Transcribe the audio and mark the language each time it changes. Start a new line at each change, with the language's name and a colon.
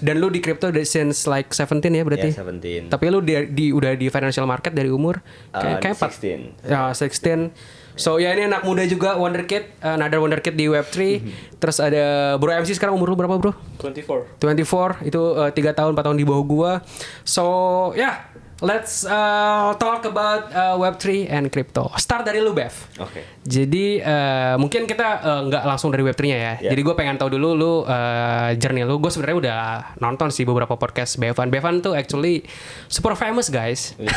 Indonesian: Dan lu di crypto
English: since like
Indonesian: 17 ya berarti?
English: Yeah, 17.
Indonesian: Tapi lu udah di financial market dari umur kayak 16. Ya, 16. So ya ini anak muda juga, wonderkid,
English: another wonderkid
Indonesian: di Web3. Terus ada Bro MC, sekarang umur lu berapa bro? 24. 24, itu 3 tahun 4 tahun di bawah gua.
English: So yeah, let's talk about Web3 and crypto.
Indonesian: Start dari lu Bev. Oke. Jadi mungkin kita nggak langsung dari Web3-nya ya.
English: Yeah.
Indonesian: Jadi gue pengen tahu dulu lu journey lu. Gue sebenarnya udah nonton sih beberapa podcast Bevan.
English: Bevan tuh actually super famous guys.